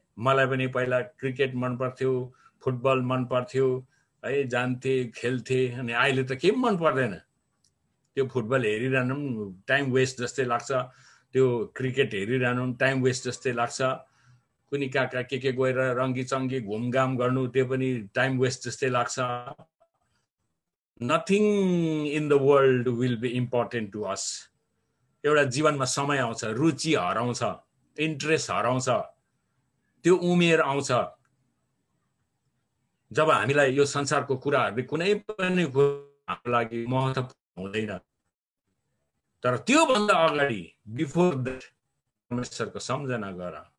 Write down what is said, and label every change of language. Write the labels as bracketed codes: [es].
[ne] मलाई पनि पहिला क्रिकेट मन पर्थ्यो, फुटबल मन पर्थ्यो है, जान्थे खेल्थे, अनि अहिले त केही मन पर्दैन। त्यो फुटबल हेरिरहनु पनि टाइम वेस्ट जस्तै लाग्छ, त्यो क्रिकेट हेरिरहनु पनि टाइम वेस्ट जस्तै लाग्छ, कुनै कहाँ कहाँ के गएर रङ्गी घुमघाम गर्नु त्यो पनि टाइम वेस्ट जस्तै लाग्छ। [en] Nothing in the world will be important to us. [ne] एउटा जीवनमा समय आउँछ, रुचि हराउँछ, इन्ट्रेस्ट हराउँछ, त्यो उमेर आउँछ जब हामीलाई यो संसारको कुराहरूले कुनै पनि हाम्रो लागि महत्त्वपूर्ण हुँदैन। तर त्योभन्दा अगाडि [en] before that [ne] परमेश्वरको सम्झना गर।